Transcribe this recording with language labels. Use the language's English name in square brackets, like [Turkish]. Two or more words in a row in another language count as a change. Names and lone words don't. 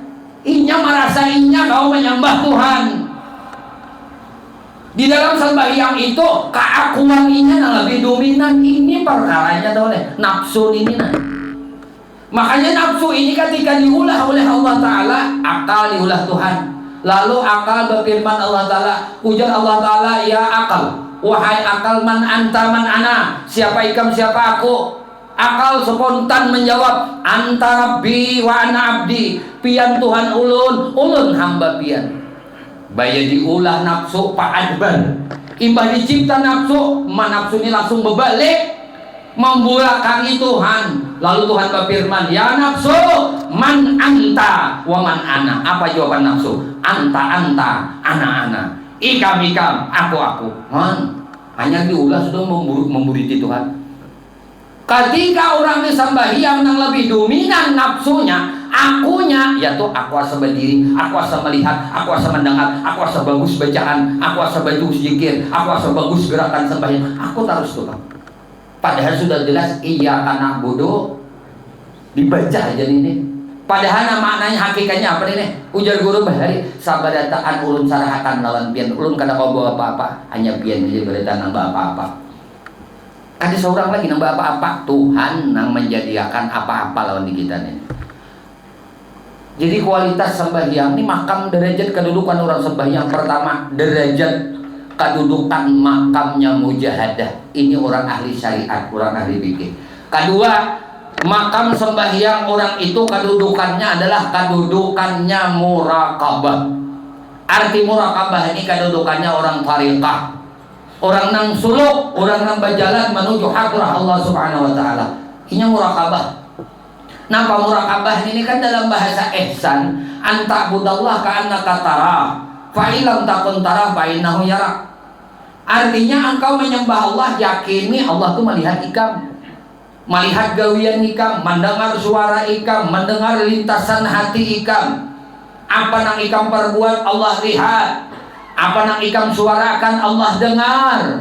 [Banjar] Inya merasa inya kau menyembah Tuhan. Di dalam sembahyang itu keakuan inya yang lebih dominan. Ini perkaranya oleh nafsu ini nah. Makanya nafsu ini ketika diulah oleh Allah Ta'ala, akal diulah Tuhan. Lalu akal berfirman Allah Ta'ala, ujar Allah Ta'ala, ya akal, wahai akal, [Arabic] من أنت من أنا, [Banjar] siapa ikam siapa aku. Akal spontan menjawab, [Arabic] أنت ربي وأنا عبدي, [Banjar] pian Tuhan ulun, ulun hamba pian. Baya diulah nafsu pa'adban, imbah dicipta nafsu, nafsu ini langsung berbalik membulakangi Tuhan. Lalu Tuhan berfirman, [Arabic] يا نفس من أنت ومن أنا. [Banjar] Apa jawaban nafsu? [Arabic] أنت أنا. [Banjar] Ikam, aku. Hanya diulah sudah memburiti Tuhan. Ketika orang sembahyang yang lebih dominan nafsunya, akunya, yaitu aku asa berdiri, aku asa melihat, aku asa mendengar, aku asa bagus bacaan, aku asa bagus zikir, aku asa bagus gerakan sembahyang, aku terus tuh. Padahal sudah jelas iya karena bodoh dibaca aja ini. Padahal maknanya hakikatnya apa ini? Ujar guru bahari sabadataan ulun sarahakan lawan pian, ulun kada kau bawa apa-apa, hanya pian aja berita nambah apa-apa. Ada seorang lagi nambah apa-apa, Tuhan yang menjadikan apa-apa lawan di kita nih. Jadi kualitas sembahyang ini makam derajat kedudukan orang sembahyang. Pertama, derajat kedudukan makamnya mujahadah. Ini orang ahli syariat, orang ahli fikih. Kedua, makam sembahyang orang itu kedudukannya adalah kedudukannya muraqabah. Arti muraqabah ini kedudukannya orang tariqah, orang nang suluk, orang nang berjalan menuju hadrah [Arabic] الله سبحانه وتعالى. [Banjar] Ini muraqabah. Napa muraqabah ini kan dalam bahasa ihsan, [Arabic] أن تعبد الله كأنك تراه فإن لم تكن تراه فإنه يراك. [Banjar] Artinya engkau menyembah Allah, yakini Allah itu melihat ikam, melihat gawian ikam, mendengar suara ikam, mendengar lintasan hati ikam. Apa yang ikam perbuat Allah lihat, apa yang ikam suarakan Allah dengar.